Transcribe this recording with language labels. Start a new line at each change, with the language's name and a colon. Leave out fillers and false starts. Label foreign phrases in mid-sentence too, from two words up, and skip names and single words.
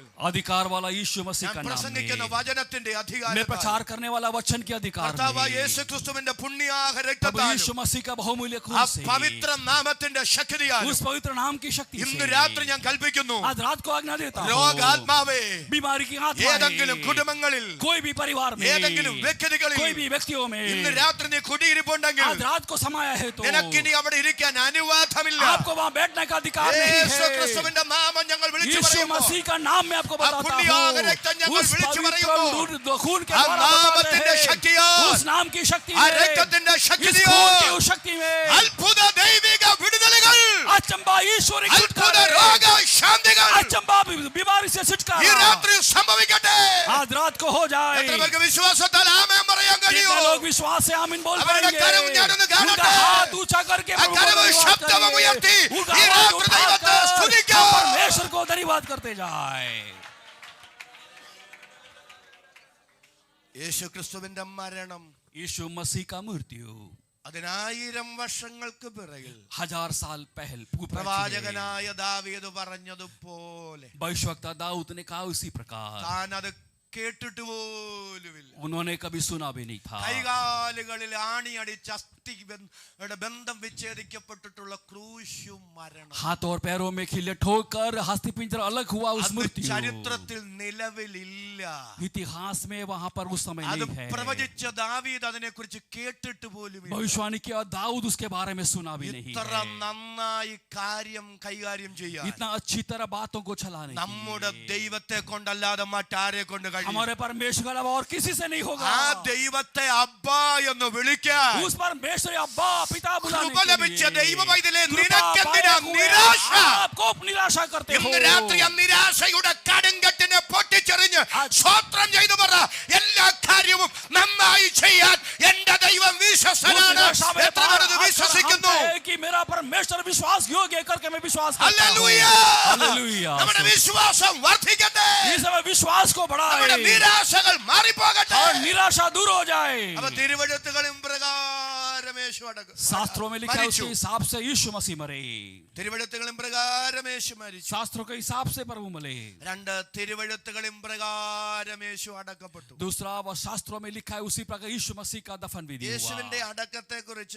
Hindi: अधिकार वाला यीशु मसीह
Malayalam: ഞാൻ
Hindi: का नाम
Malayalam: പ്രസംഗിക്കുന്ന
Hindi: में
Malayalam: വചനത്തിന്റെ
Hindi: मैं
Malayalam: അധികാരം
Hindi: प्रचार करने वाला वचन के अधिकार
Malayalam: കർത്താവായ
Hindi: में
Malayalam: യേശുക്രിസ്തുവിന്റെ പുണ്യാഹ
Hindi: प्रभु
Malayalam: രക്തത്താൽ
Hindi: यीशु मसीह का बहुमूल्य
Malayalam: ആ
Hindi: खून से
Malayalam: പവിത്ര നാമത്തിന്റെ ശക്തിയാൽ
Hindi: उस पवित्र नाम की शक्ति
Malayalam: ഇന്ന്
Hindi: से
Malayalam: രാത്രി ഞാൻ കൽപ്പിക്കുന്നു.
Hindi: आज रात को आज्ञा देता हूं,
Malayalam: രോഗാത്മാവേ
Hindi: बीमारी की आत्मा
Malayalam: ഏതെങ്കിലും
Hindi: है,
Malayalam: കുടുംബങ്ങളിൽ
Hindi: कोई भी परिवार में,
Malayalam: ഏതെങ്കിലും വ്യക്തികളിൽ
Hindi: कोई भी व्यक्तियों
Malayalam: ഇന്ന്
Hindi: में
Malayalam: രാത്രി നീ കുടിയിരിപ്പുണ്ടെങ്കിൽ
Hindi: आज रात को समाया है तो
Malayalam: നിനക്കിനി അവിടെ ഇരിക്കാൻ അനുവാദമില്ല.
Hindi: आपको वहां बैठने का अधिकार नहीं है।
Malayalam: യേശുക്രിസ്തുവിന്റെ നാമം ഞങ്ങൾ വിളിച്ചു
Hindi: यीशु
Malayalam: പറയുമ്പോൾ
Hindi: मसीह का नाम मैं आपको बताता
Malayalam: പുണ്യാഹ രക്തം
Hindi: हूं,
Malayalam: ഞങ്ങൾ
Hindi: उस
Malayalam: വിളിച്ചു
Hindi: पवित्र
Malayalam: പറയുമ്പോൾ
Hindi: खून के
Malayalam: ആ
Hindi: द्वारा बताते
Malayalam: നാമത്തിന്റെ
Hindi: हैं,
Malayalam: ശക്തിയാൽ
Hindi: उस नाम की शक्ति
Malayalam: ആ
Hindi: में,
Malayalam: രക്തത്തിന്റെ
Hindi: इस खून की
Malayalam: ശക്തിയാൽ
Hindi: उस शक्ति में
Malayalam: അത്ഭുത ദൈവിക വിടുതലുകൾ,
Hindi: अचंबा ईश्वरी
Malayalam: അത്ഭുത
Hindi: छुटकारा,
Malayalam: രോഗശാന്തികൾ
Hindi: अचंबा बीमारी से
Malayalam: ഈ
Hindi: छुटकारा
Malayalam: രാത്രി സംഭവിക്കട്ടെ.
Hindi: आज रात को हो जाए।
Malayalam: എത്ര പേർക്ക് വിശ്വാസത്താൽ ആമേൻ പറയാൻ കഴിയും?
Hindi: कितने लोग विश्वास से आमीन बोल
Malayalam: അവരുടെ
Hindi: पाएंगे?
Malayalam: കരം ഞാനൊന്ന് കാണട്ടെ.
Hindi: उनका हाथ ऊंचा करके
Malayalam: ആ
Hindi: प्रभु को
Malayalam: കരവും
Hindi: धन्यवाद
Malayalam: ശബ്ദവും
Hindi: करें।
Malayalam: ഉയർത്തി
Hindi: उनका
Malayalam: ഈ
Hindi: आवाज
Malayalam: രാത്രി ദൈവത്തെ
Hindi: उठाकर
Malayalam: സ്തുതിക്കാം.
Hindi: परमेश्वर को धन्यवाद करते जाए।
Malayalam: യേശുക്രിസ്തുവിന്റെ മരണം
Hindi: यीशु मसीह का मृत्यु
Malayalam: 1000 വർഷങ്ങൾക്ക് പിറകിൽ
Hindi: 1000 साल पहले
Malayalam: പ്രവാചകനായ ദാവീദ് പറഞ്ഞതുപോലെ
Hindi: भविष्यवक्ता दाऊद ने कहा उसी प्रकार
Malayalam: താൻ അത് കേട്ടിട്ട് പോലുമില്ല.
Hindi: उन्होंने कभी सुना भी नहीं था।
Malayalam: കൈകാലുകളിൽ ആണിയടിച്ച് അസ്ഥി ബന്ധം വിച്ഛേദിക്കപ്പെട്ടിട്ടുള്ള ക്രൂശും മരണം
Hindi: हाथ और पैरों में खिले ठोकर हस्ती पिंजर अलग हुआ उस
Malayalam: അത്
Hindi: मृत्यु
Malayalam: ചരിത്രത്തിൽ നിലവിലില്ല.
Hindi: इतिहास में वहां पर उस समय
Malayalam: അത്
Hindi: नहीं है।
Malayalam: പ്രവചിച്ച ദാവീദ് അതിനെ കുറിച്ച് കേട്ടിട്ട് പോലുമില്ല.
Hindi: भविष्यवाणी किया दाऊद उसके बारे में सुना भी नहीं
Malayalam: ഇത്ര
Hindi: है।
Malayalam: നന്നായി കാര്യം കൈകാര്യം ചെയ്യാൻ
Hindi: इतना अच्छी तरह बातों को चलाने के
Malayalam: നമ്മുടെ
Hindi: लिए
Malayalam: ദൈവത്തെ കൊണ്ടല്ലാതെ മറ്റാരെ കൊണ്ട് കഴിയും?
Hindi: हमारे परमेश्वर का अलावा और किसी से नहीं होगा।
Malayalam: ആ ദൈവത്തെ അബ്ബ എന്ന് വിളിക്കാൻ
Hindi: उस परमेश्वर अब्बा पिता बुलाने
Malayalam: കൃപ ലഭിച്ച
Hindi: के लिए
Malayalam: ദൈവമൈതലേ
Hindi: कृपा
Malayalam: നിനക്കെന്തിനാ
Hindi: पाए हुए
Malayalam: നിരാശ?
Hindi: आपको निराशा करते हो।
Malayalam: ഇന്ന് രാത്രി ആ നിരാശയുടെ കടുങ്കട്ടിനെ പൊട്ടിച്ചെറിഞ്ഞ് സ്വോത്രം ചെയ്തു പറ, എല്ലാ കാര്യവും നന്നായി ചെയ്യാൻ എന്റെ ദൈവം
Hindi: उस
Malayalam: വിശ്വസ്തനാണ്.
Hindi: निराशा में
Malayalam: എത്ര പേർ ഇത്
Hindi: बाहर
Malayalam: വിശ്വസിക്കുന്നു?
Hindi: आता है कि मेरा परमेश्वर विश्वास योग्य है करके मैं विश्वास करता हूं।
Malayalam: ഹല്ലേലൂയ.
Hindi: हालेलुया।
Malayalam: നമ്മുടെ വിശ്വാസം വർദ്ധിക്കട്ടെ.
Hindi: इस समय विश्वास को
Malayalam: നമ്മുടെ
Hindi: बढ़ाए
Malayalam: നിരാശകൾ മാറിപ്പോകട്ടെ.
Hindi: और निराशा दूर हो जाए।
Malayalam: അപ്പൊ തിരുവഴുത്തുകളും പ്രകാരം യേശു
Hindi: शास्त्रों में लिखा है
Malayalam: മരിച്ചു.
Hindi: उसके हिसाब से यीशु मसीह मरे।
Malayalam: തിരുവഴുത്തുകളും പ്രകാരം യേശു മരിച്ചു.
Hindi: शास्त्रों के हिसाब से प्रभु मरे।
Malayalam: 2 തിരുവഴുത്തുകളും പ്രകാരം യേശു അടക്കപ്പെട്ടു.
Hindi: दूसरा वह शास्त्रों में लिखा है उसी प्रकार यीशु मसीह का दफन विधि
Malayalam: യേശുവിന്റെ
Hindi: हुआ।
Malayalam: അടക്കത്തെ കുറിച്ച്